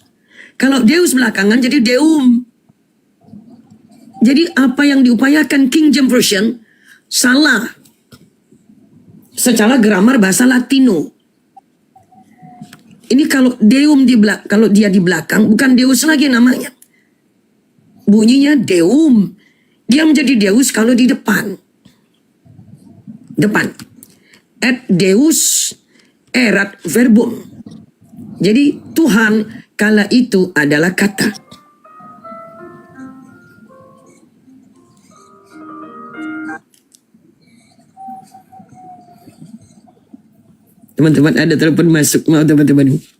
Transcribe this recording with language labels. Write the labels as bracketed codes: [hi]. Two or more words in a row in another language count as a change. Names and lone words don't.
[id] Kalau Deus belakangan jadi Deum. Jadi apa yang diupayakan King James Version salah secara gramar bahasa Latino. Ini kalau Deum kalau dia di belakang bukan Deus lagi namanya. Bunyinya Deum. Dia menjadi Deus kalau di depan. [la] Et Deus erat verbum. [id] Jadi Tuhan kala itu adalah kata. Teman-teman, ada telepon masuk. Mau teman-teman.